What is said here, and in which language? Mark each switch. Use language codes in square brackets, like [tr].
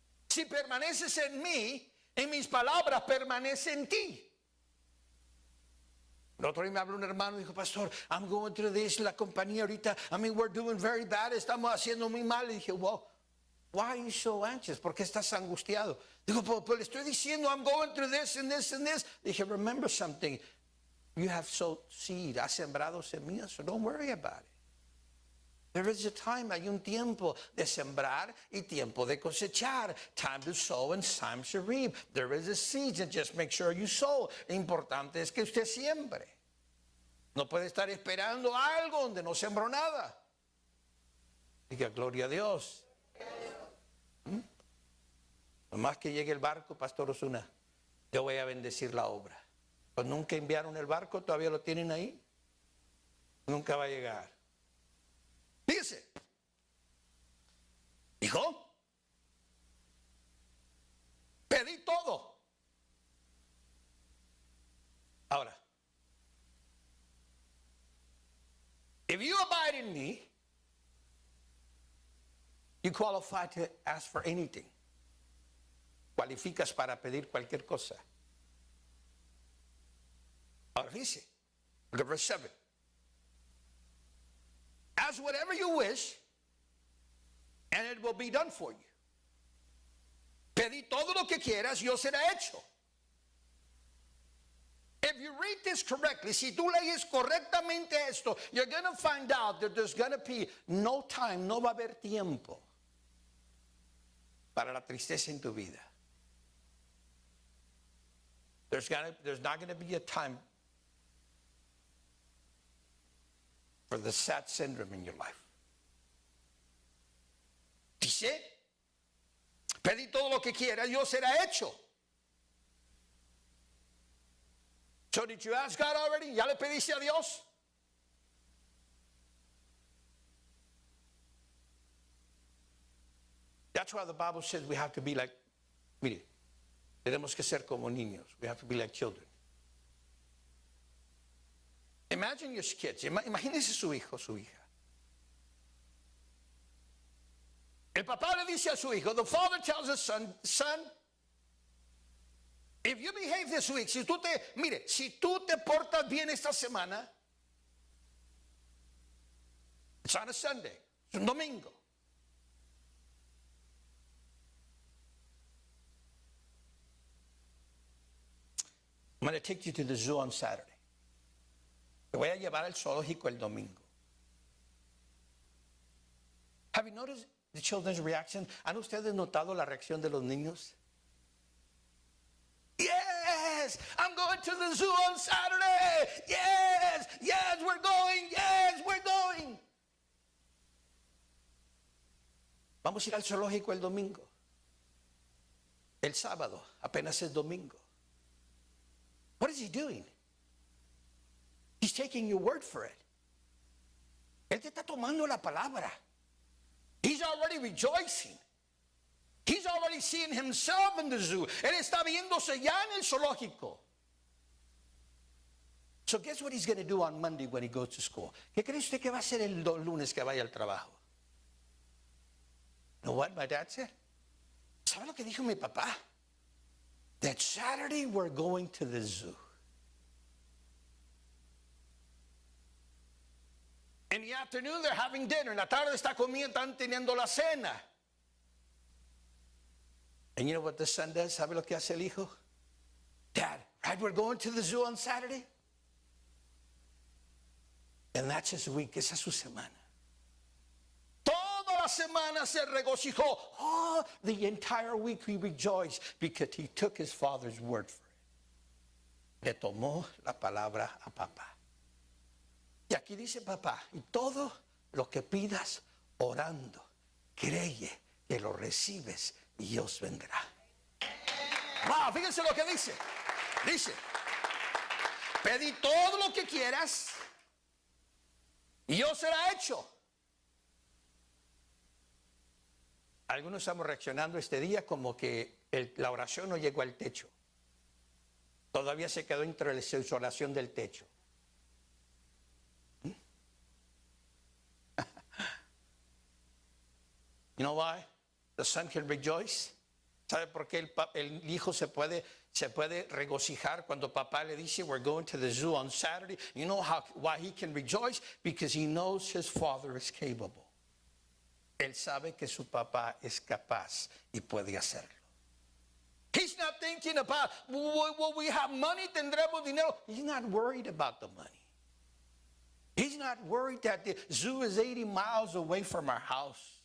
[es] Si permaneces en mí, en mis palabras permanece en ti. El otro día me habló un hermano y dijo, Pastor, [en] I'm going through this, [es] la compañía ahorita, [en] we're doing very bad, [es] estamos haciendo muy mal. [en] Y dije, well, why are you so anxious? [es] ¿Por qué estás angustiado? Digo, pues le estoy diciendo, [en] I'm going through this and this and this. Dije, remember something, you have sowed seed, [es] has sembrado semillas, [en] so don't worry about it. There is a time, [es] hay un tiempo de sembrar y tiempo de cosechar. [en] Time to sow and time to reap. There is a season, just make sure you sow. [es] Importante es que usted siembre. No puede estar esperando algo donde no sembró nada. Diga, gloria a Dios. Nomás que llegue el barco, Pastor Osuna, yo voy a bendecir la obra. Pues nunca enviaron el barco, todavía lo tienen ahí. Nunca va a llegar. Fíjese, hijo, pedí todo. Ahora, [en] if you abide in me, you qualify to ask for anything. [es] Cualificas para pedir cualquier cosa. Ahora dice, [en] look at verse 7. Ask whatever you wish, and it will be done for you. [es] Pedí todo lo que quieras, y os será hecho. [en] If you read this correctly, [es] si tú lees correctamente esto, [en] you're going to find out that there's going to be no time, [es] no va a haber tiempo para la tristeza en tu vida. [en] There's not going to be a time for the sad syndrome in your life. [es] Dice, pedí todo lo que quieras, y os será hecho. [en] So did you ask God already? [es] ¿Ya le pediste a Dios? [en] That's why the Bible says we have to be like, [es] mire, tenemos que ser como niños. [en] We have to be like children. Imagine your kids. [es] Imagínese su hijo, su hija. El papá le dice a su hijo, [en] the father tells his son, if you behave this week, [es] si tú te portas bien esta semana, [en] it's on a Sunday, [es] es un domingo. [en] I'm going to take you to the zoo on Saturday. [es] Te voy a llevar al zoológico el domingo. [en] Have you noticed the children's reaction? [es] ¿Han ustedes notado la reacción de los niños? [en] Yes, I'm going to the zoo on Saturday. Yes, yes, we're going. Yes, we're going. [es] Vamos a ir al zoológico el domingo. El sábado, apenas es domingo. [en] What is he doing? He's taking your word for it. [es] Él te está tomando la palabra. [en] He's already rejoicing. He's already seeing himself in the zoo. [es] Él está viéndose ya en el zoológico. [en] So guess what he's going to do on Monday when he goes to school? [es] ¿Qué cree usted que va a hacer el lunes que vaya al trabajo? [en] You know what my dad said? [es] ¿Sabe lo que dijo mi papá? [en] That Saturday we're going to the zoo. In the afternoon they're having dinner. [es] En la tarde está comiendo, están teniendo la cena. [en] And you know what the son does? [es] ¿Sabe lo que hace el hijo? [en] Dad, right, we're going to the zoo on Saturday? And that's his week. [es] Esa es su semana. Toda la semana se regocijó. [en] Oh, the entire week he rejoiced because he took his father's word for it. [es] Le tomó la palabra a papá. Y aquí dice papá, y todo lo que pidas orando, creye que lo recibes y Dios vendrá. [en] Wow, [es] fíjense lo que dice. Dice, pedí todo lo que quieras y Dios será hecho. Algunos estamos reaccionando este día como que la oración no llegó al techo. Todavía se quedó entre la oración del techo. [en] You know why? The son can rejoice. [es] ¿Sabe por qué el hijo se puede regocijar cuando papá le dice [en] we're going to the zoo on Saturday? You know why he can rejoice? Because he knows his father is capable. [es] Él sabe que su papá es capaz y puede hacerlo. [en] He's not thinking about, will we have money? [es] ¿Tendremos dinero? [en] He's not worried about the money. He's not worried that the zoo is 80 miles away from our house.